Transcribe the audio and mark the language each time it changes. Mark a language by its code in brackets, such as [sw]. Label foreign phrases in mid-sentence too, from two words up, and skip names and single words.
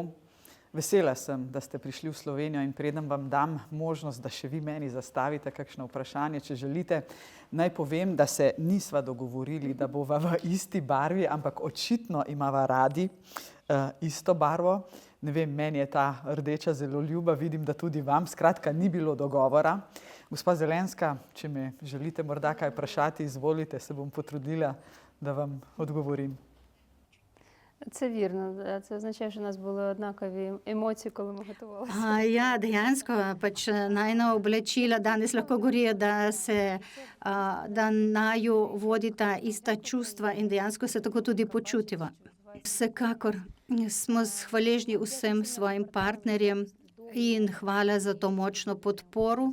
[sl] Vesela sem, da ste prišli v Slovenijo in preden vam dam možnost, da še vi meni zastavite kakšno vprašanje, če želite, naj povem, da se nisva dogovorili, da bova v isti barvi, ampak očitno imava radi isto barvo. Ne vem, meni je ta rdeča zelo ljuba, vidim, da tudi vam. Skratka, ni bilo dogovora. Gospa Zelenska, če me želite morda kaj vprašati, izvolite, se bom potrudila, da vam odgovorim. [uk] Це вірно. Це означає, що у нас були однакові емоції, коли ми готувалися. [sl] Ja, dejansko pač najina oblačila danes lahko govorijo, da naju vodita ista čustva in dejansko se tako tudi počutiva. Vsekakor smo hvaležni vsem svojim partnerjem in hvala za to močno podporo.